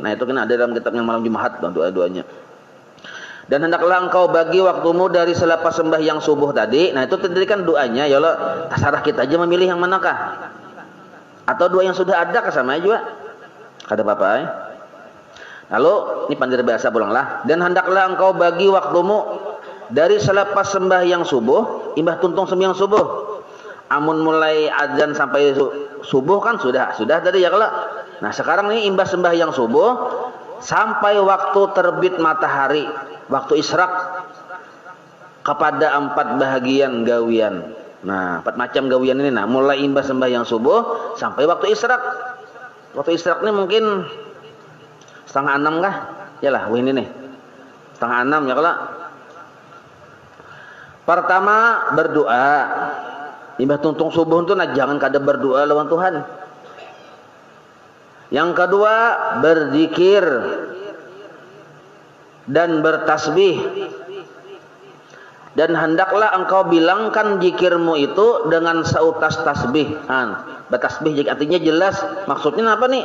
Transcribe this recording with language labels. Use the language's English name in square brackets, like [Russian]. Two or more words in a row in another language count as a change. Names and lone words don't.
[Indonesian] Nah, itu kan ada dalam kitab yang malam Jumat doa-doanya. Dan hendaklah engkau bagi waktumu dari selepas sembahyang subuh tadi. Nah, itu tadi kan doanya, [Arabic] ya Allah, [Indonesian] terserah kita aja memilih yang manakah. Atau doa yang sudah ada sama juga. [Banjar] Kada apa-apa ya. Lalu ini pandai bahasa pulanglah. [Indonesian] Dan hendaklah engkau bagi waktumu dari selepas sembahyang subuh, [Banjar] imbah tuntung sembahyang subuh. Amun mulai azan sampai subuh kan sudah tadi ya kalau. [Indonesian] Nah, sekarang ini imbah sembahyang subuh sampai waktu terbit matahari, waktu isyraq, kepada 4 bahagian gawian. Nah, 4 macam gawian ini nah, mulai imbah sembahyang subuh sampai waktu isyraq. Waktu isyraq ini mungkin 5:30 kah? Yalah, ini nih. 5:30 ya kalau. Pertama berdoa. [Banjar] Imbah tuntung subuh itu nah jangan kada berdoa lawan Tuhan. [Indonesian] Yang kedua berzikir dan bertasbih. Dan hendaklah engkau bilangkan zikirmu itu dengan seutas tasbih. Bertasbih artinya jelas maksudnya apa nih?